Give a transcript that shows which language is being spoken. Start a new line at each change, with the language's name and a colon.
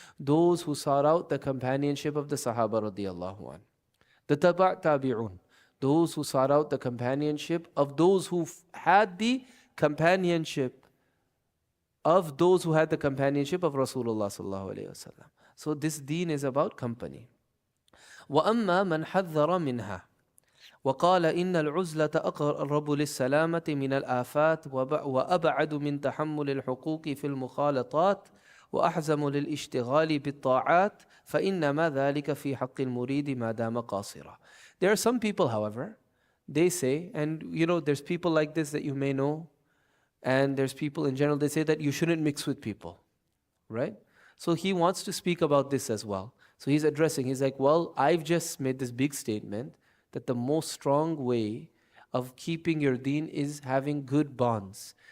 English: Those who sought out the companionship of the Sahaba radiallahu an. The tabi'un, those who sought out the companionship of those who had the companionship of those who had the companionship of Rasulullah sallallahu alaihi wasallam. So this deen is about company.
Arabic: وَأَمَّا مَنْ حَذَّرَ مِنْهَا وقال إن العزلة أقرب للسلامة من الآفات وأبعد من تحمل الحقوق في المخالطات وأحزم للاشتغال بالطاعات فإنما ذلك في حق المريد ما دام قاصرا.
English: There are some people, however, they say, and there's people like this that you may know, and there's people in general, they say that you shouldn't mix with people, right? So he wants to speak about this as well. So he's like, well, I've just made this big statement that the most strong way of keeping your deen is having good bonds.